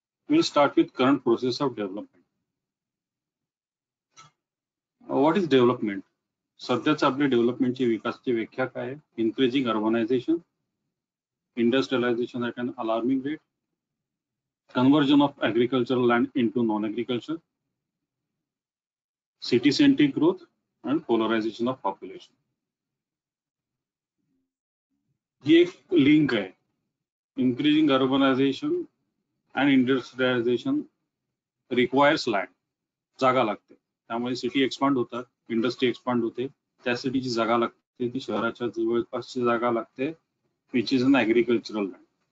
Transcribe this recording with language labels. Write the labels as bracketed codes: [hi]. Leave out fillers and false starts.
[en] We'll start with current process of development. What is development? [mr] सध्याच आपली डेव्हलपमेंटची विकासाची व्याख्या काय आहे? [en] Increasing urbanization, industrialization at an alarming rate, conversion of agricultural land into non-agriculture, city-centric growth, and polarization of population. [mr] ही एक link आहे. Increasing urbanisation [en] And industrialization requires land, जागा लागते. [mr] त्यामुळे सिटी एक्सपांड होतात, इंडस्ट्री एक्सपांड होते, त्यासाठीची जागा लागते, ती शहराच्या जवळपासची जागा लागते, which is an agricultural land.